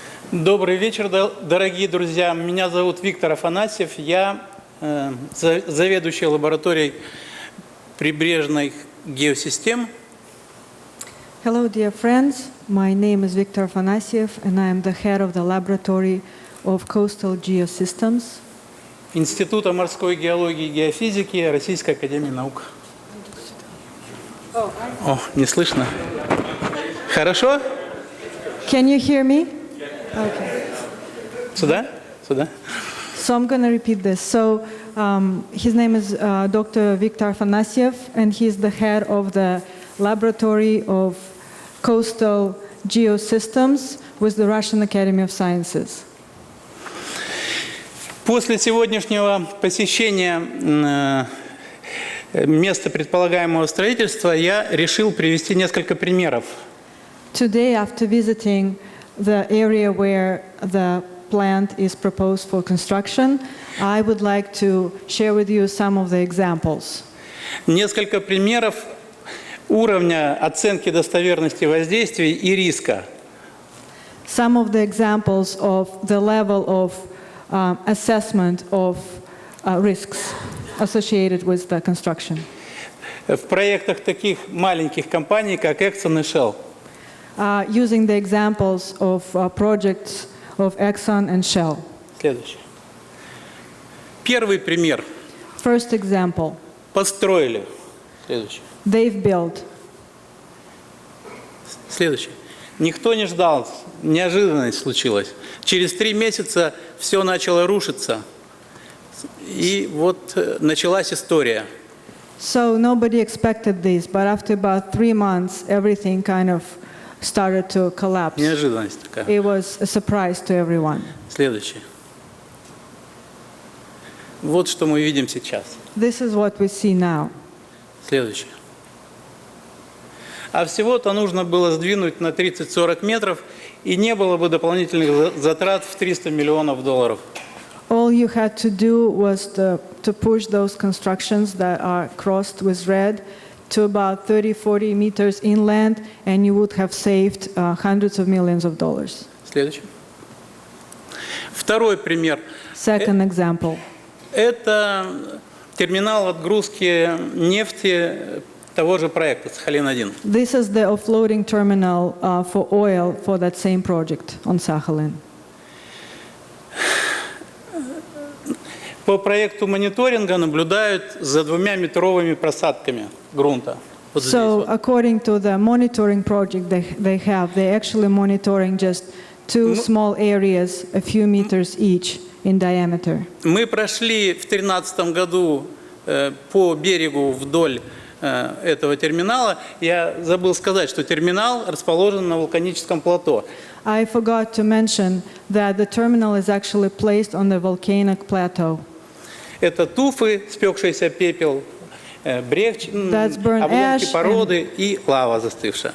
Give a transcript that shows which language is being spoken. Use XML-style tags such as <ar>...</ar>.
<ru>Добрый вечер, дорогие друзья. Меня зовут Виктор Афанасьев. Я заведующий лабораторией прибрежных геосистем.</ru> <en>Hello, dear friends. My name is Viktor Afanasyev, and I am the head of the Laboratory of Coastal Geosystems.</en> <ru>Института морской геологии и геофизики Российской академии наук. О, не слышно. Хорошо?</ru> <en>Can you hear me? Okay.</en> <ru>Сюда? Сюда.</ru> <en>So I'm going to repeat this. So his name is Dr. Viktor Afanasyev, and he's the head of the Laboratory of Coastal Geosystems with the Russian Academy of Sciences.</en> <ru>После сегодняшнего посещения места предполагаемого строительства я решил привести несколько примеров.</ru> <en>Today, after visiting the area where the plant is proposed for construction, I would like to share with you some of the examples.</en> <ru>Несколько примеров уровня оценки достоверности воздействий и риска.</ru> <en>Some of the examples of the level of assessment of risks associated with the construction.</en> <ru>В проектах таких маленьких компаний, как Exxon и Shell.</ru> <en>Using the examples of projects of Exxon and Shell.</en> <ru>Следующий. Первый пример.</ru> <en>First example,</en> <ru>Построили. Следующий.</ru> <en>they've built.</en> <ru>Следующий. Никто не ждал, неожиданность случилась. Через 3 месяца все начало рушиться. И вот началась история.</ru> <en>So nobody expected this, but after about 3 months, everything kind of started to collapse.</en> <ru>Неожиданность такая.</ru> <en>It was a surprise to everyone.</en> <ru>Следующий. Вот что мы видим сейчас.</ru> <en>This is what we see now.</en> <ru>Следующий. А всего-то нужно было сдвинуть на 30-40 метров, и не было бы дополнительных затрат в $300 миллионов.</ru> <en>All you had to do was to push those constructions that are crossed with red to about 30-40 meters inland, and you would have saved hundreds of millions of dollars.</en> <ru>Следующий. Второй пример.</ru> <en>Second example.</en> <ru>Это терминал отгрузки нефти того же проекта, Сахалин-1.</ru> <en>This is the offloading terminal for oil for that same project on Sakhalin.</en> <ru>По проекту мониторинга наблюдают за 2-метровыми просадками грунта. Вот здесь</ru> <en>So</en> <ru>вот.</ru> <en>according to the monitoring project they're actually monitoring just 2 small areas, a few meters each in diameter.</en> <ru>Мы прошли в 2013 году по берегу вдоль этого терминала. Я забыл сказать, что терминал расположен на вулканическом плато.</ru> <en>I forgot to mention that the terminal is actually placed on the volcanic plateau.</en> <ru>Это туфы, спекшийся пепел,</ru> <en>That's burnt</en> <ru>обломки</ru> <en>ash</en> <ru>породы и лава застывшая.</ru>